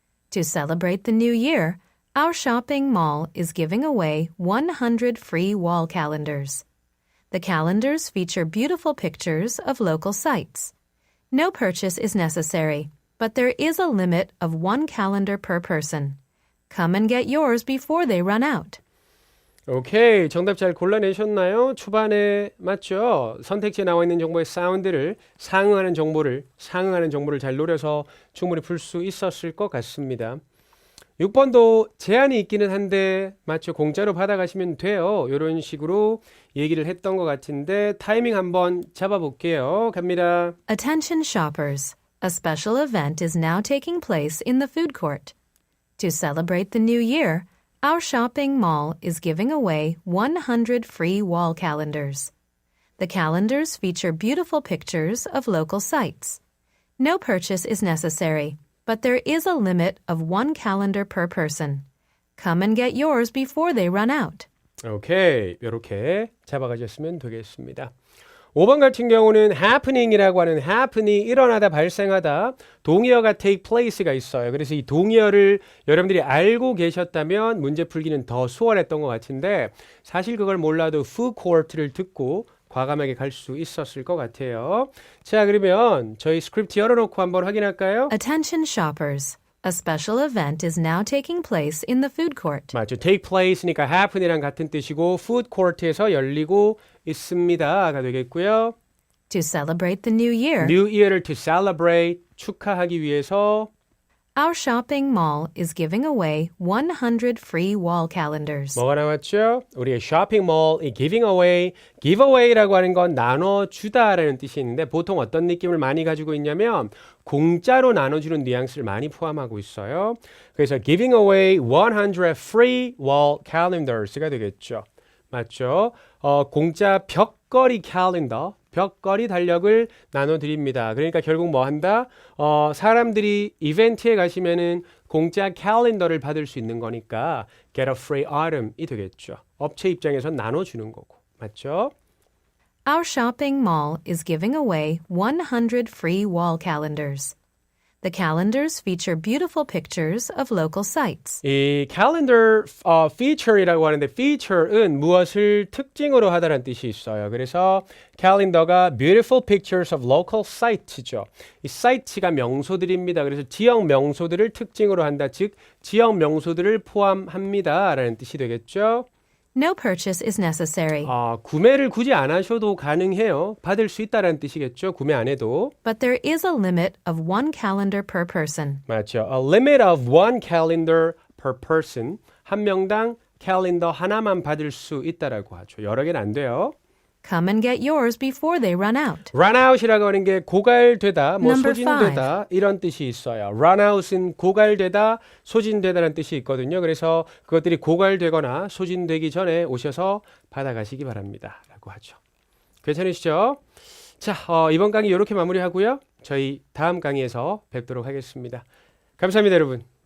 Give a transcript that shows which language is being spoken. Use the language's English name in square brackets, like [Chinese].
[English] To celebrate the new year, our shopping mall is giving away 100 free wall calendars. The calendars feature beautiful pictures of local sites. No purchase is necessary, but there is a limit of 1 calendar per person. Come and get yours before they run out. [Korean] 오케이, 정답 잘 골라내셨나요? 초반에 맞죠? 선택지에 나와 있는 정보의 사운드를 상응하는 정보를 잘 노려서 충분히 풀 수 있었을 것 같습니다. 6번도 제한이 있기는 한데 맞죠? 공짜로 받아가시면 돼요. 이런 식으로 얘기를 했던 것 같은데 타이밍 한번 잡아볼게요. 갑니다. [English] Attention shoppers. A special event is now taking place in the food court. To celebrate the new year, our shopping mall is giving away 100 free wall calendars. The calendars feature beautiful pictures of local sites. No purchase is necessary, but there is a limit of 1 calendar per person. Come and get yours before they run out. [Korean] 오케이. 이렇게 잡아가셨으면 되겠습니다. 5번 같은 경우는 happening이라고 하는 happen이 일어나다 발생하다 동의어가 take place가 있어요. 그래서 이 동의어를 여러분들이 알고 계셨다면 문제 풀기는 더 수월했던 것 같은데 사실 그걸 몰라도 food court를 듣고 과감하게 갈 수 있었을 것 같아요. 자, 그러면 저희 스크립트 열어놓고 한번 확인할까요? [English] Attention shoppers. A special event is now taking place in the food court. [Korean] 맞죠. take place니까 happen이랑 같은 뜻이고 food court에서 열리고 있습니다가 되겠고요. [English] To celebrate the new year, [Korean] New Year를 to celebrate 축하하기 위해서 [English] our shopping mall is giving away 100 free wall calendars. [Korean] 뭐가 나왔죠? 우리의 쇼핑몰이 giving away, giveaway라고 하는 건 나눠주다라는 뜻이 있는데 보통 어떤 느낌을 많이 가지고 있냐면 공짜로 나눠주는 뉘앙스를 많이 포함하고 있어요. 그래서 [English] giving away 100 free wall calendars [Korean] 가 되겠죠. 맞죠? 공짜 벽걸이 캘린더, 벽걸이 달력을 나눠드립니다. 그러니까 결국 뭐 한다? 사람들이 이벤트에 가시면은 공짜 캘린더를 받을 수 있는 거니까 [English] get a free item [Korean] 이 되겠죠. 업체 입장에서 나눠주는 거고. 맞죠? [English] Our shopping mall is giving away 100 free wall calendars. The calendars feature beautiful pictures of local sites. [Korean] 이 calendar feature이라고 하는데 feature은 무엇을 특징으로 하다라는 뜻이 있어요. 그래서 캘린더가 [English] beautiful pictures of local sites [Korean] 죠. 이 sites가 명소들입니다. 그래서 지역 명소들을 특징으로 한다. 즉 지역 명소들을 포함합니다라는 뜻이 되겠죠. [English] No purchase is necessary, [Korean] 구매를 굳이 안 하셔도 가능해요. 받을 수 있다라는 뜻이겠죠. 구매 안 해도. [English] but there is a limit of one calendar per person. 맞죠. A limit of one calendar per person. [Korean] 한 명당 캘린더 하나만 받을 수 있다라고 하죠. 여러 개는 안 돼요. [English] Come and get yours before they run out. [Korean] run out이라고 하는 게 고갈되다, 뭐 [English] Number [Korean] 소진되다 이런 뜻이 있어요. run out은 고갈되다, 소진되다라는 뜻이 있거든요. 그래서 그것들이 고갈되거나 소진되기 전에 오셔서 받아가시기 바랍니다. 라고 하죠. 괜찮으시죠? 자, 이번 강의 이렇게 마무리하고요. 저희 다음 강의에서 뵙도록 하겠습니다. 감사합니다, 여러분.